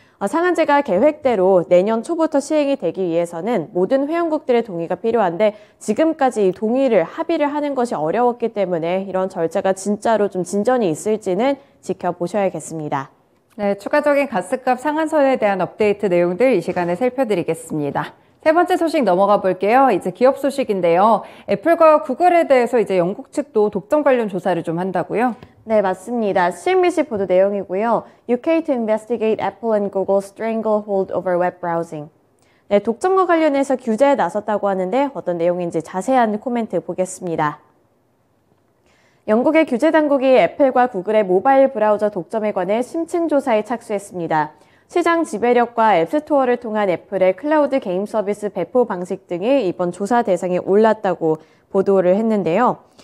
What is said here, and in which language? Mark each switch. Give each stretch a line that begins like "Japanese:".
Korean: 상한제가 계획대로 내년 초부터 시행이 되기 위해서는 모든 회원국들의 동의가 필요한데 지금까지 합의를 하는 것이 어려웠기 때문에 이런 절차가 진짜로 좀 진전이 있을지는 지켜보셔야겠습니다. 네, 추가적인 가스값 상한선에 대한 업데이트 내용들 이 시간에 살펴드리겠습니다. 세 번째 소식 넘어가 볼게요. 이제 기업 소식인데요. 애플과 구글에 대해서 이제 영국 측도 독점 관련 조사를 좀 한다고요? 네, 맞습니다. CNBC 보도 내용이고요.
English: UK to investigate Apple and Google's stranglehold over web browsing.
Korean: 네, 독점과 관련해서 규제에 나섰다고 하는데 어떤 내용인지 자세한 코멘트 보겠습니다. 영국의 규제 당국이 애플과 구글의 모바일 브라우저 독점에 관해 심층 조사에 착수했습니다. 시장 지배력과 앱스토어를 통한 애플의 클라우드 게임 서비스 배포 방식 등이 이번 조사 대상에 올랐다고 보도를 했는데요.